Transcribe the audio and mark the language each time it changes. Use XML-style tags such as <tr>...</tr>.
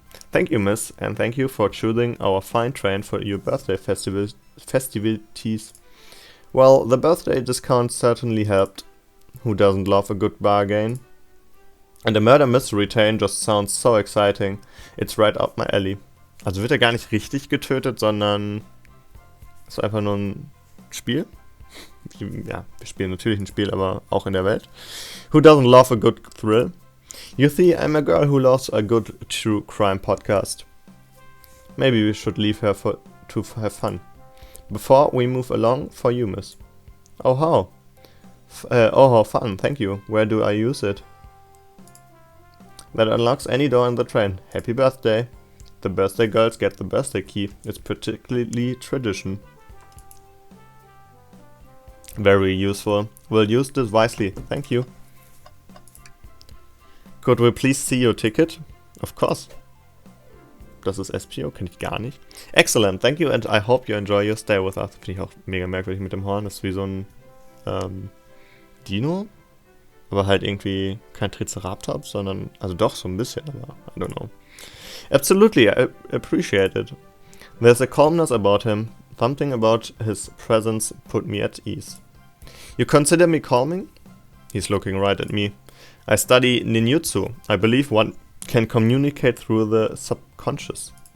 <en>Thank you, miss, and thank you for choosing our fine train for your birthday festivities. Well, the birthday discount certainly helped. Who doesn't love a good bargain? And the murder mystery train just sounds so exciting. It's right up my alley.</en> <de>Also wird er gar nicht richtig getötet, sondern ist einfach nur ein Spiel. Ja, wir spielen natürlich ein Spiel, aber auch in der Welt.</de> <en>Who doesn't love a good thrill? You see, I'm a girl who loves a good true crime podcast. Maybe we should leave her to have fun. Before we move along, for you, miss. Oh, how? How fun, thank you. Where do I use it? That unlocks any door in the train. Happy birthday. The birthday girls get the birthday key. It's particularly tradition. Very useful. We'll use this wisely. Thank you. Could we please see your ticket? Of course.</en> <de>Das ist SPO, kenne ich gar nicht.</de> <en>Excellent, thank you and I hope you enjoy your stay with us.</en> <de>Finde ich auch mega merkwürdig mit dem Horn. Das ist wie so ein Dino. Aber halt irgendwie kein Triceratops, sondern, also doch so ein bisschen, aber</de> <en>I don't know. Absolutely, I appreciate it. There's a calmness about him. Something about his presence put me at ease. You consider me calming? He's looking right at me. I study ninjutsu. I believe one can communicate through the subconscious.</en>